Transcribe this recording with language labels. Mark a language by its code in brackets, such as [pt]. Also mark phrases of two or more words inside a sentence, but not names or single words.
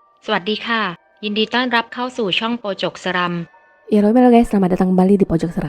[th] สวัสดีค่ะยินดีต้อนรับเข้าสู่ช่องโปจกสรัม [id] Halo guys, selamat datang kembali di Pojok Seram.